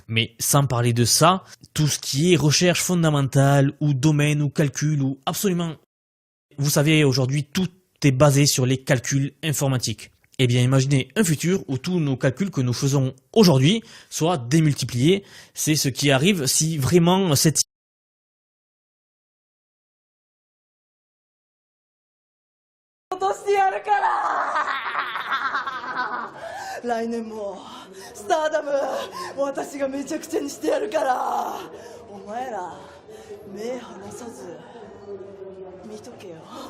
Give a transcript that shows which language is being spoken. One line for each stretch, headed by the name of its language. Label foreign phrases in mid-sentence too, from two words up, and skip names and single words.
French: Mais sans parler de ça, tout ce qui est recherche fondamentale, ou domaine, ou calcul, ou absolument... Vous savez, aujourd'hui, tout est basé sur les calculs informatiques. Eh bien, imaginez un futur où tous nos calculs que nous faisons aujourd'hui soient démultipliés. C'est ce qui arrive si vraiment cette...
Japanese: 来年もスターダム私がめちゃくちゃにしてやるからお前ら目離さず見とけよ